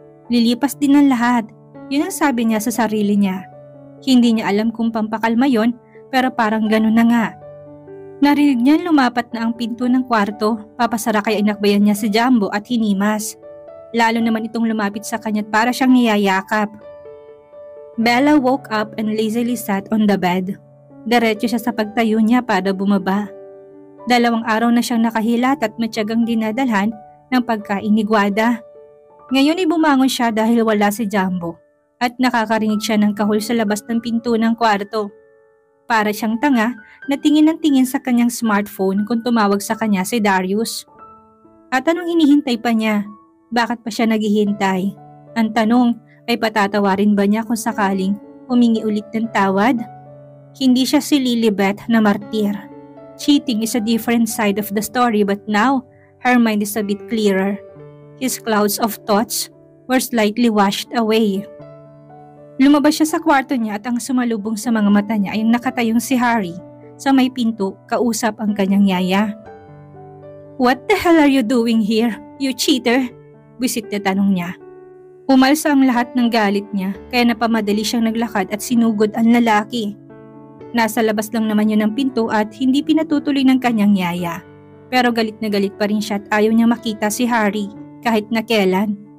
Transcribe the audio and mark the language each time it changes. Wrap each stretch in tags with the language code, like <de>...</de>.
<tl>Lilipas din ang lahat, yun ang sabi niya sa sarili niya. Hindi niya alam kung pampakalma yon pero parang ganun na nga. Narinig niya lumapat na ang pinto ng kwarto, papasara kaya inakbayan niya si Jumbo at hinimas. Lalo naman itong lumapit sa kanya para siyang niyayakap.</tl> <en>Bella woke up and lazily sat on the bed.</en> <tl>Diretso siya sa pagtayo niya para bumaba. 2 araw na siyang nakahilat at matyagang dinadalhan ng pagkain ni Guada. Ngayon ay bumangon siya dahil wala si Jumbo at nakakarinig siya ng kahul sa labas ng pinto ng kwarto. Para siyang tanga na tingin ng tingin sa kanyang smartphone kung tumawag sa kanya si Darius. At anong hinihintay pa niya? Bakit pa siya naghihintay? Ang tanong ay patatawarin ba niya kung sakaling humingi ulit ng tawad? Hindi siya si Lilibet na martir.</tl> <en>Cheating is a different side of the story but now, her mind is a bit clearer. His clouds of thoughts were slightly washed away.</en> <tl>Lumabas siya sa kwarto niya at ang sumalubong sa mga mata niya ay nakatayong si Harry sa may pinto kausap ang kanyang yaya.</tl> <en>What the hell are you doing here, you cheater?</en> <tl>Bisit na tanong niya. Umalsa ang lahat ng galit niya kaya napamadali siyang naglakad at sinugod ang lalaki. Nasa labas lang naman yun ng pinto at hindi pinatutuloy ng kanyang yaya. Pero galit na galit pa rin siya at ayaw niya makita si Harry kahit na kailan.</tl>